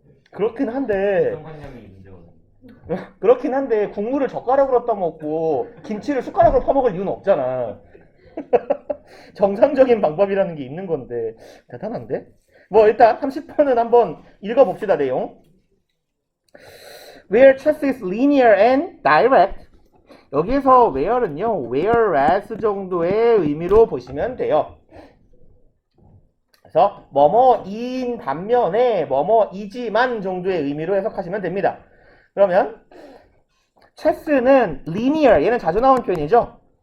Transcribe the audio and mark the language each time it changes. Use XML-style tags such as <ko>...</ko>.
<ko>그렇긴 한데 고정관념이 문제거든요. 그렇긴 한데 국물을 젓가락으로 떠먹고 김치를 숟가락으로 퍼먹을 이유는 없잖아. 정상적인 방법이라는 게 있는 건데 대단한데? 뭐 일단 30번은 한번 읽어봅시다. 내용.</ko> <en>Where chess is linear and direct.</en> <ko>여기서 where은요 whereas 정도의 의미로 보시면 돼요. 그래서 뭐뭐인 반면에 뭐뭐이지만 정도의 의미로 해석하시면 됩니다. 그러면 체스는 linear, 얘는 자주 나온 표현이죠.</ko>